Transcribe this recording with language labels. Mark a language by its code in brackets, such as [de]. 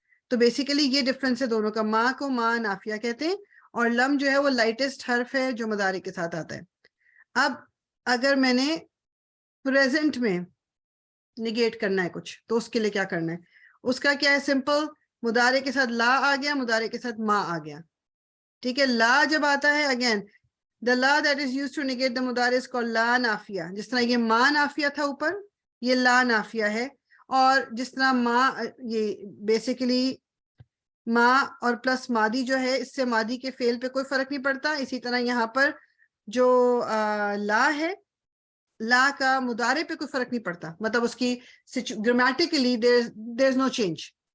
[ur] تو بیسیکلی یہ ڈفرنس ہے دونوں کا. ماں کو ماں نافیہ کہتے ہیں، اور لم جو ہے وہ لائٹسٹ حرف ہے جو مضارع کے ساتھ آتا ہے. اب اگر میں نے پریزنٹ میں نگیٹ کرنا ہے کچھ، تو اس کے لیے کیا کرنا ہے؟ اس کا کیا ہے؟ سمپل، مضارع کے ساتھ لا آ گیا، مضارع کے ساتھ ما آ گیا. ٹھیک ہے، لا جب آتا ہے again [en] the la that is used to negate the mudari is called la نافیہ. [ur] جس طرح یہ ما نافیہ تھا اوپر، یہ لا نافیہ ہے. اور جس طرح ما، یہ بیسیکلی ما اور پلس مادی جو ہے، اس سے مادی کے فعل پہ کوئی فرق نہیں پڑتا. اسی طرح یہاں پر جو لا ہے، لا کا مضارع پہ کوئی فرق نہیں پڑتا، مطلب اس کی grammatically [en] there is no change.